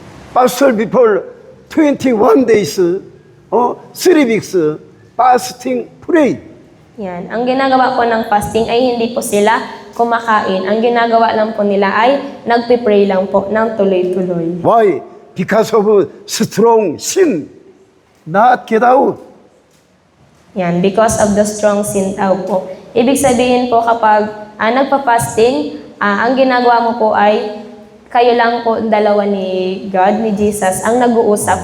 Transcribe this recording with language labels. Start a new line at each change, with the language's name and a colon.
English: Pastor before 21 days, 3 weeks fasting pray.
Filipino: Yan, ang ginagawa po ng fasting ay hindi po sila kumakain. Ang ginagawa lang po nila ay nagpipray lang po ng tuloy-tuloy.
English: Why? Because of strong sin, not get out. Yan, because of the strong sin
Filipino: daw po. Ibig sabihin po kapag nagpa-fasting, ang ginagawa mo po ay kayo lang po dalawa ni God, ni Jesus, ang nag-uusap.